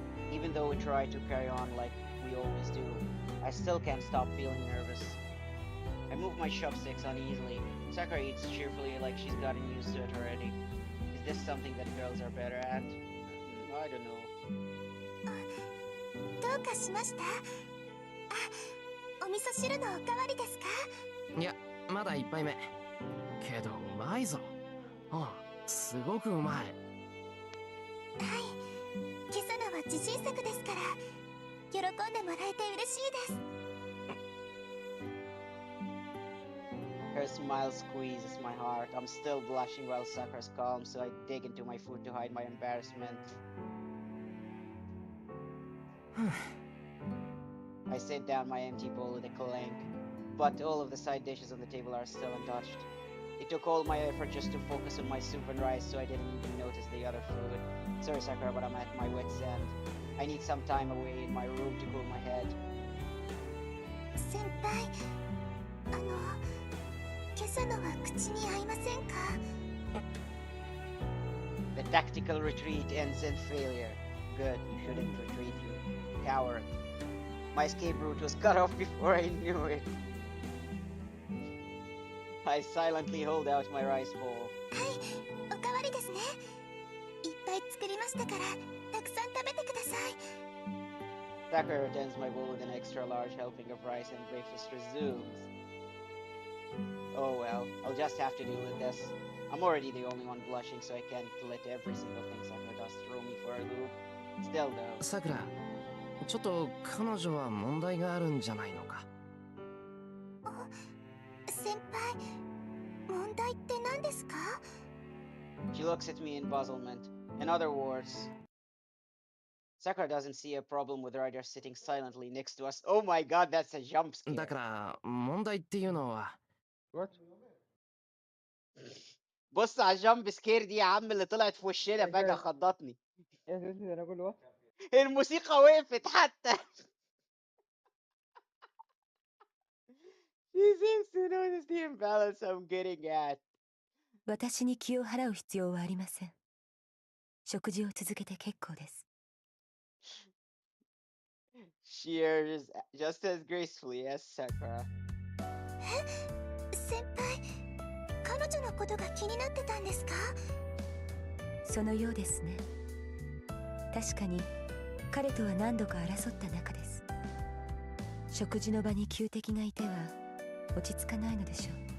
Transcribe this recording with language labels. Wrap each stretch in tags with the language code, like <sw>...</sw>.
<en>Even though we try to carry on like we always do, I still can't stop feeling nervous. I move my chopsticks uneasily. Sakura eats cheerfully like she's gotten used to it already. Is this something that girls are better at? I don't know.</en> <ja>どうかしました？あ、お味噌汁のおかわりですか？いや、まだ一杯目。けど、うまいぞ。ああ、すごくうまい。はい。今朝のは自信作ですから、喜んでもらえて嬉しいです。</ja> <en>Her smile squeezes my heart. I'm still blushing while Sakura's calm, so I dig into my food to hide my embarrassment. I sit down my empty bowl with a clank, but all of the side dishes on the table are still untouched. It took all my effort just to focus on my soup and rice, so I didn't even notice the other food. Sorry, Sakura, but I'm at my wit's end. I need some time away in my room to cool my head.</en> <ja>先輩、今朝のは口に合いませんか？</ja> <en>The tactical retreat ends in failure. Good, you shouldn't retreat, you coward. My escape route was cut off before I knew it. I silently hold out my rice bowl.</en> <ja>はい、おかわりですね。いっぱい作りましたから、たくさん食べてください。</ja> <en>Sakura returns my bowl with an extra large helping of rice and breakfast resumes. Oh well, I'll just have to deal with this. I'm already the only one blushing, so I can't let every single thing Sakura does throw me for a loop. Still though,</en> <ja>さくら、ちょっと彼女は問題があるんじゃないのか。先輩、問題って何ですか？</ja> <en>she looks at me in puzzlement. In other words, Sakura doesn't see a problem with Ryder sitting silently next to us. Oh my god, that's a jump scare.</en> <ja>だから問題っていうのは</ja> <en>What?</en> <ar>بص على الجامب سكير دي يا عم اللي طلعت في وشنا فجأة خضتني. ايه ده انا اقول</ar> <en>what?</en> <ar>الموسيقى وقفت حتى.</ar> <en>She seems to notice the imbalance I'm getting at.</en> <ja>私に気を払う必要はありません。食事を続けて結構です。</ja> <en>She errs just as gracefully as Sakura.</en> <ja>先輩、彼女のことが気になってたんですか？そのようですね。確かに彼とは何度か争った仲です。食事の場に旧敵がいては落ち着かないのでしょう。</ja>